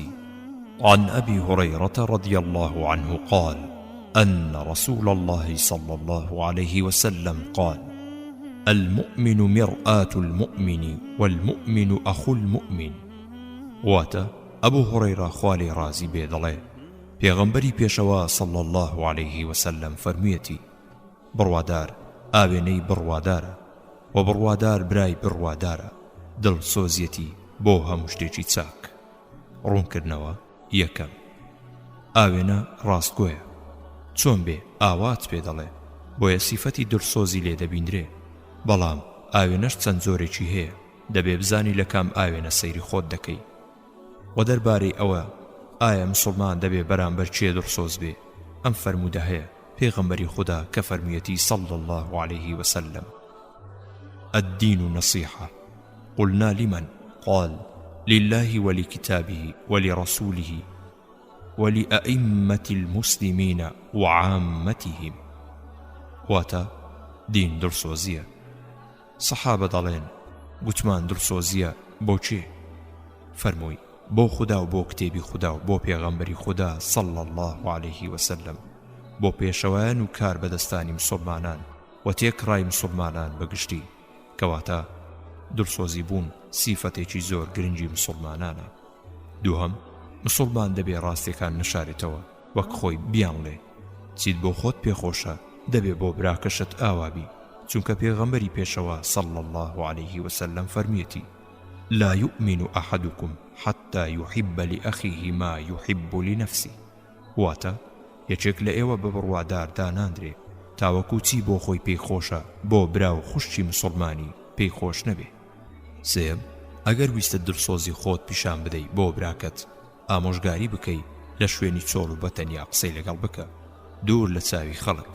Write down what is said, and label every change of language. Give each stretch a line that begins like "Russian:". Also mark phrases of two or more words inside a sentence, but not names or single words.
Arabic: عن أبي هريرة رضي الله عنه قال: أن رسول الله صلى الله عليه وسلم قال: المؤمن مرآة المؤمن والمؤمن أخو المؤمن.
Central Kurdish: واتا أبو هريرة خوالي رازي بيدڵێ پێغەمبەری پێشەوە
Arabic: صلى الله عليه وسلم
Central Kurdish: فەرموویەتی: بڕوادار ئاوێنەی بڕوادارە و بڕوادار برای بڕوادارە. دڵسۆزیەتی بۆ هەموو شتێکی چاک. ڕوونکردنەوە. یەکەم، ئاوێنە ڕاستگۆیە، چۆن بێ ئاوات پێ دەڵێ، بۆیە سیفەتی دڵسۆزی لێ دەبیندرێ. بەڵام ئاوێنەش چەند زۆرێکی هەیە، دەبێ بزانی لە کام ئاوێنە سەیری خۆت دەکەی. و دەربارەی ئەوە ئایا مسلمان دەبێ بەرامبەر چێ دڕسۆز بێ؟ ئەم فەرموودە هەیە پێغەمبەری خوددا کە فەرموویەتی
Arabic: صلى الله عليه وسلم: الدين نصيحة. قلنا لمن؟ قال: لله ولكتابه ولرسوله ولأئمة المسلمين وعامتهم.
Central Kurdish: واتا دین دڵسۆزیە. سەحابە دەڵێن گوتمان دڵسۆزیە بۆچێ؟ فەرمووی بۆ خوددا و بۆ کتێبی خوددا و بۆ پێغەمبەری خوددا
Arabic: صلى الله عليه وسلم،
Central Kurdish: بۆ پێشەوایان و کار بەدەستانی مسلمانان و تێکڕای مسلمانان بەگشتی، کەواتە دڵسۆزی بوون سیفەتێکی زۆر گرنگی مسلمانانە. دووهەم، مسلمان دەبێ ڕاستیەکان نشارێتەوە، وەک خۆی بیانڵێ چیت بۆ خۆت پێخۆشە دەبێ بۆ براکەشت ئاوابی، چونکە پێغەمبەری پێشەوە
Arabic: صلى الله عليه وسلم
Central Kurdish: فەرمیەتی:
Arabic: لا يؤمن أحدكم حتى يحب لأخيه ما يحب لنفسه.
Central Kurdish: واتە یەکێک لە ئێوە بە بڕوادار داناندرێ تاوەکو چی بۆ خۆی پێی خۆشە بۆ برا و خوشتی مسلمانی پێی خۆش نەبێ. سێم، ئەگەر ویستە دڵسۆزی خۆت پیشان بدەی بۆ براکەت، ئامۆژگاری بکەی لە شوێنی چۆڵ و بەتەنیا قسەی لەگەڵ بکە، دوور لە چاوی خەڵک.